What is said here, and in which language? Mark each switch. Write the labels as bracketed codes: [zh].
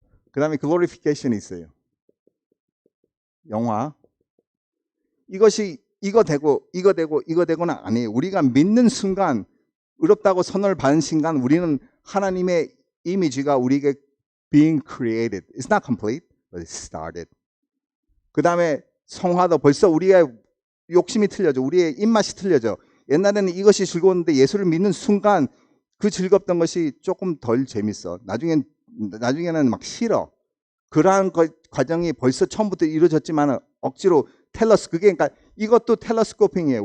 [ko] 그 다음에 glorification이 있어요. 영화. 이것이 이거 되고는 아니에요. 우리가 믿는 순간, 의롭다고 선언을 받은 순간 우리는 하나님의 이미지가 우리에게 [en] being created. It's not complete, but it's started. [ko] 그 다음에 성화도 벌써 우리의 욕심이 틀려져. 우리의 입맛이 틀려져. 옛날에는 이것이 즐거웠는데 예수를 믿는 순간 그 즐겁던 것이 조금 덜 재밌어. 나중에는 막 싫어. 그러한 과정이 벌써 처음부터 이루어졌지만 억지로 그게 그러니까 이것도 텔레스코핑이에요.